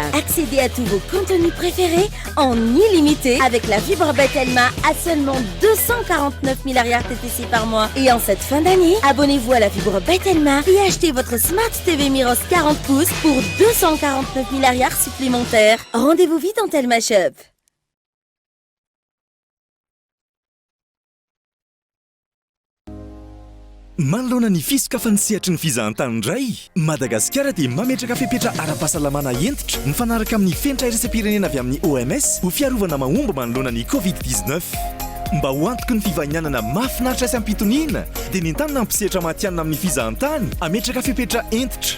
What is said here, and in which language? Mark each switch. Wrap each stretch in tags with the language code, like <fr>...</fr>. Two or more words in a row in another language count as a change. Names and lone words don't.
<fr>Accédez à tous vos contenus préférés en illimité avec la fibre Betelma à seulement 249 000 RTTC par mois. Et en cette fin d'année, abonnez-vous à la fibre Betelma et achetez votre Smart TV Miros 40 pouces pour 249 000 RR supplémentaires. Rendez-vous vite en Telma Shop.</fr> <mg>Manoloana ny fisoka ny sehatry ny fizahantany indray Madagasikara dia mametraka fepetra ara-pahasalamana entitra mifanaraka amin'ny fenitra iraisam-pirenena avy amin'ny OMS ho fiarovana mahomby manoloana ny COVID-19 mba ho antoky ny fivahinianana mahafinaritra sy ampitoniana dia ny entanina ampisehatra matianina amin'ny fizahantany ametraka fepetra entitra.</mg>